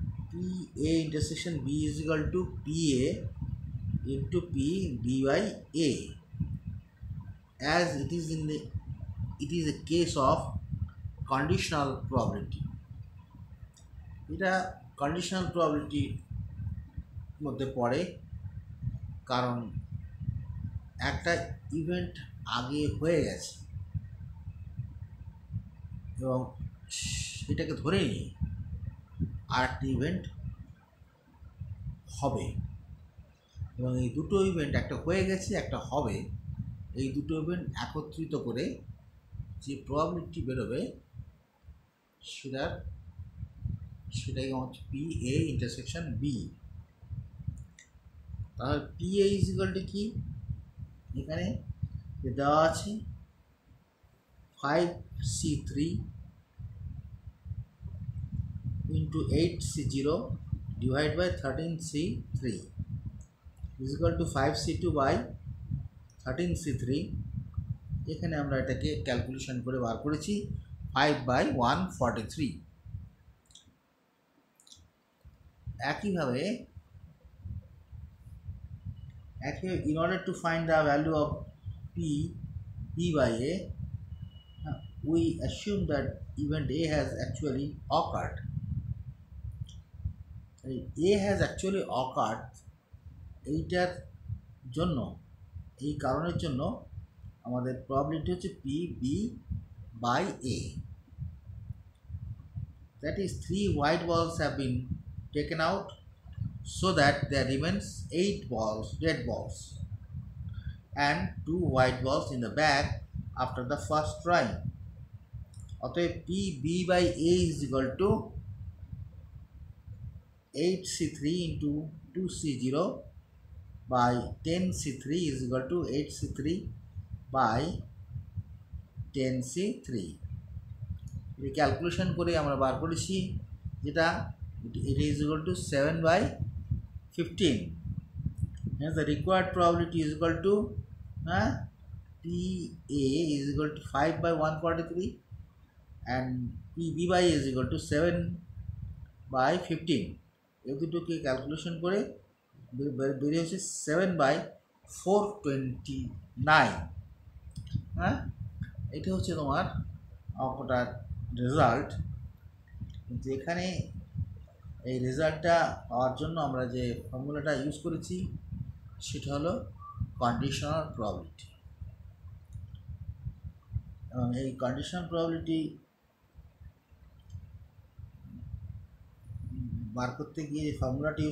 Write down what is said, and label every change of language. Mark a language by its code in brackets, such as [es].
[en] PA intersection B is equal to PA into P B by A, as it is a case of conditional probability. [bn] এটা conditional প্রবাবিলিটির মধ্যে পড়ে, কারণ একটা event আগে হয়ে গেছে এবং সেটাকে ধরে নিয়ে আর একটা ইভেন্ট হবে, এবং এই দুটো ইভেন্ট, একটা হয়ে গেছে একটা হবে, এই দুটো ইভেন্ট একত্রিত করে যে প্রবাবিলিটি বেরোবে সেটাই হচ্ছে পি এ ইন্টারসেকশন বি। তাহলে P A is equal to কি, এখানে দেওয়া আছে [en] 5C3 into 8C0 divided by 13C3 [bn] is equal to 5C2 by 13C3। এখানে আমরা এটাকে ক্যালকুলেশন করে বার করেছি 5/143। [en] একইভাবে in order to find the value of P B by A, we assume that event A has actually occurred. A has actually occurred, [bn] এইটার জন্য, এই কারণের জন্য আমাদের প্রবাবিলিটি হচ্ছে [en] P B by A, that is 3 white balls have been taken out so that there remains 8 red balls and 2 white balls in the bag after the first drawing. [bn] অতএব [en] P B by A is equal to 8C3 into 2C0 by 10C3 is equal to 8C3 by 10C3। [bn] এই calculation করে আমরা বার করেছি, যেটা [en] it is equal to 7/15. Hence the required probability is equal to PA is equal to 5/143 and PB by A is equal to 7/15। [bn] এই দুটোকে calculation করে বেরিয়ে হচ্ছে 7/429। এটা হচ্ছে তোমার অঙ্কটার রেজাল্ট। কিন্তু এখানে এই রেজাল্টটা পাওয়ার জন্য আমরা যে ফর্মুলাটা ইউজ করেছি সেটা হলো কন্ডিশনাল প্রবাবিলিটি, এবং এই কন্ডিশনাল প্রবাবিলিটি বার করতে গিয়ে যে ফর্মুলাটা ইউজ করছি সেটা মনে রাখতে হবে সবসময়।